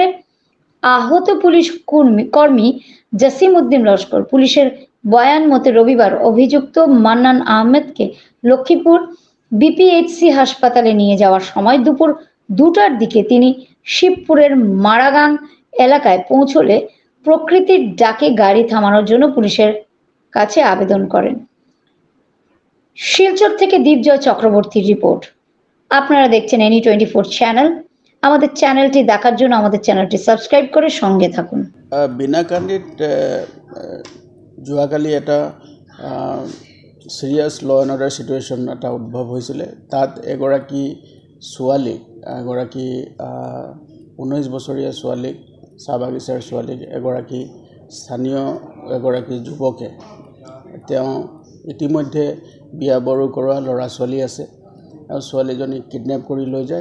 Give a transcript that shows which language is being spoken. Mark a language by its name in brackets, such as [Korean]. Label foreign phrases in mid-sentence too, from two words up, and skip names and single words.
[Bangla] আহত পুলিশ কর্মী জসিম উদ্দিন লস্কর পুলিশের বয়ান মতে রবিবার অভিযুক্ত মান্নান আহমেদকে লক্ষ্মীপুর বিপিএইচসি হাসপাতালে নিয়ে যাওয়ার সময় দুপুর 2টার দিকে তিনি শিবপুরের মারাগাং এলাকায় পৌঁছলে প্রকৃতির ডাকে গাড়ি থামানোর জন্য পুলিশের কাছে আবেদন করেন। শিলচর থেকে দীপজয় চক্রবর্তীর রিপোর্ট। আপনারা দেখছেন NE24 চ্যানেল। আমাদের চ্যানেলটি দেখার জন্য আমাদের চ্যানেলটি সাবস্ক্রাইব করে সঙ্গে থাকুন। [Assamese] বিনাকান্দিত যোৱাকালি এটা [English] serious law and order situation [Assamese] এটা উদ্ভৱ হৈছিলে। তাত এগৰাকী ছোৱালীক, 19 বছৰীয়া ছোৱালীক, চাহ বাগিচাৰ ছোৱালীক স্থানীয় এগৰাকী যুৱকে, তেওঁ ইতিমধ্যে বিয়া বাৰু কৰোৱা ল'ৰা ছোৱালী আছে, আৰু ছোৱালীজনীক কিডনেপ কৰি লৈ যায়।